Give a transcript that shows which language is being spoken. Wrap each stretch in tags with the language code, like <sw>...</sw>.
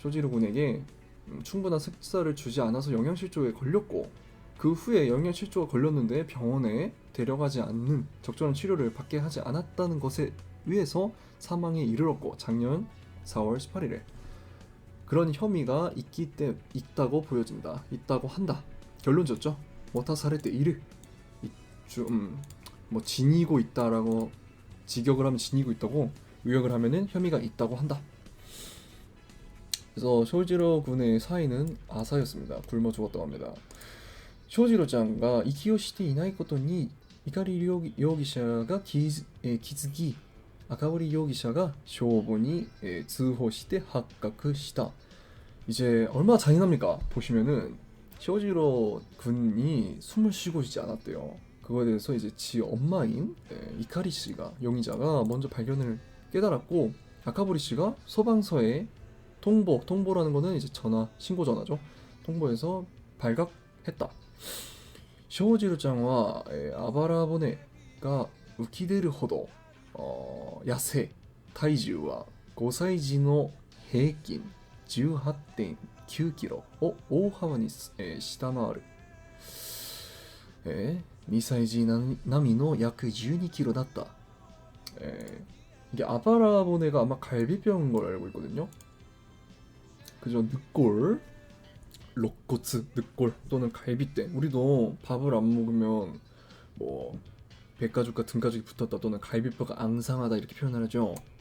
<ko>군에게 충분한 식사를 주지 않아서 영양실조에 걸렸고 그 후에 영양실조가 걸렸는데 병원에 데려가지 않는 적절한 치료를 받게 하지 않았다는 것에 의해서 사망에 이르렀고 작년 4월 18일에 그런 혐의가 있다고 보여진다. 있다고 한다. 결론 졌죠. 모타사레테 이르 뭐 지니고 있다라고 직역을 하면 지니고 있다고 의역을 하면은 혐의가 있다고 한다. 그래서 쇼지로 군의 사인은 아사였습니다. 굶어 죽었다고 합니다.</ko> <ja>쇼지로ちゃんが 息をしていないことに怒り容疑者が気づき赤堀容疑者が消防に通報して発覚した.</ja> <ko>이제 얼마나 잔인합니까? 보시면은 쇼지로 군이 숨을 쉬고 있지 않았대요. 그거에 대해서 이제 지 엄마인 이카리 씨가 용의자가 먼저 발견을 깨달았고 아카보리 씨가 소방서에 통보라는 거는 이제 신고 전화죠.</ko> <ja>통보해서 발각했다. 쇼지루짱과 아바라보네가 우키데르 호도 야세 타이주와 5歳児の平均 18.9kgを大幅に下回る。 2歳児 並みの約12キロだった。</ja> <ko>이게 아바라보네가 아마 갈비뼈인 걸 알고 있거든요. 그죠? 늑골, 肋骨, 늑골 또는 갈비뼈. 우리도 밥을 안 먹으면 뭐 배가죽과 등가죽이 붙었다 또는 갈비뼈가 앙상하다 이렇게 표현을 하죠.</ko>